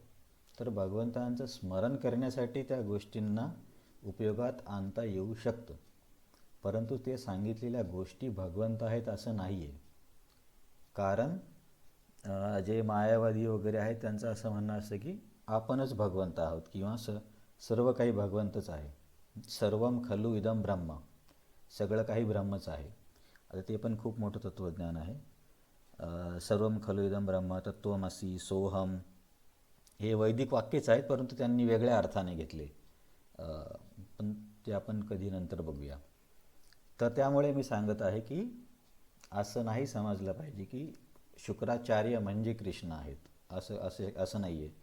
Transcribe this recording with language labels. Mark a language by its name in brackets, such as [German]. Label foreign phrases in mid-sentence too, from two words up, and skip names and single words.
[Marathi] तर भगवंतांचं स्मरण करण्यासाठी त्या गोष्टींना उपयोगात आणता येऊ शकतं, परंतु ते सांगितलेल्या गोष्टी भगवंत आहेत असं नाही आहे. कारण जे मायावादी वगैरे आहेत त्यांचं असं म्हणणं असतं की आपणच भगवंत आहोत किंवा सर्व काही भगवंतच आहे. [Sanskrit] सर्वम खलु इदम ब्रह्म, [Marathi] सगळं काही ब्रह्मच आहे. आता ते पण खूप मोठं तत्त्वज्ञान आहे. [Sanskrit] सर्वम खलु इदम ब्रह्म, [Marathi] तत्त्वमसी, सोहम हे वैदिक वाक्यच आहेत, परंतु त्यांनी वेगळ्या अर्थाने घेतले. पण ते आपण कधी नंतर बघूया. तर त्यामुळे मी सांगत आहे की असं नाही समजलं पाहिजे की शुक्राचार्य म्हणजे कृष्ण आहेत असं नाही आहे.